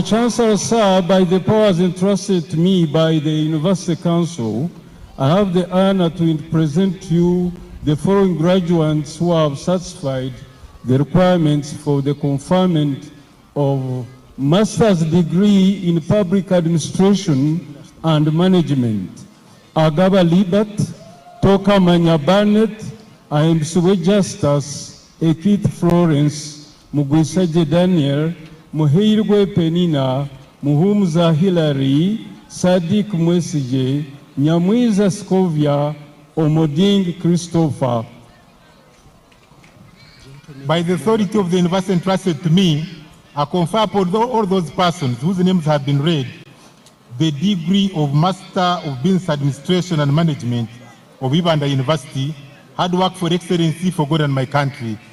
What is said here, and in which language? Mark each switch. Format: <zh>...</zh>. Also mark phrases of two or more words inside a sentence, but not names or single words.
<en>Chancellor, sir, by the powers entrusted to me by the University Council, I have the honor to present to you the following graduates who have satisfied the requirements for the conferment of master's degree in public administration and management. Agaba Libat, Toka Manya Barnett, Aimsuwe Justus, Ekith Florence, Mugisaje Daniel, Muhirwe Penina, Muhumza Hillary, Sadiq Mwesije, Nyamwiza Scovia, Omoding Christopher. By the authority of the university entrusted to me, I confer upon all those persons whose names have been read the degree of Master of Business Administration and Management of Ibanda University, hard work for excellency for God and my country.</en>